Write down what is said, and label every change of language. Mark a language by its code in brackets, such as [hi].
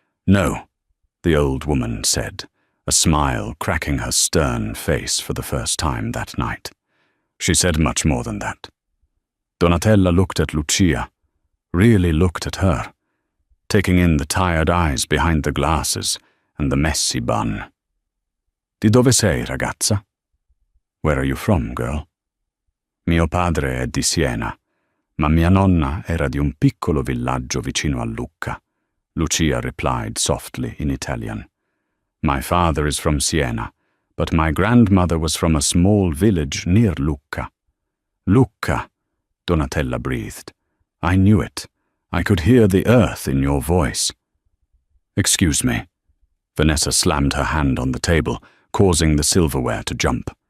[en] No, the old woman said, a smile cracking her stern face for the first time that night. She said much more than that. Donatella looked at Lucia, really looked at her, taking in the tired eyes behind the glasses and the messy bun. Di dove sei, ragazza? Where are you from, girl? [it] Mio padre è di Siena, ma mia nonna era di un piccolo villaggio vicino a Lucca, Lucia replied softly in Italian. [en] My father is from Siena, but my grandmother was from a small village near Lucca. Lucca, Donatella breathed. I knew it. I could hear the earth in your voice. Excuse me. Vanessa slammed her hand on the table, causing the silverware to jump.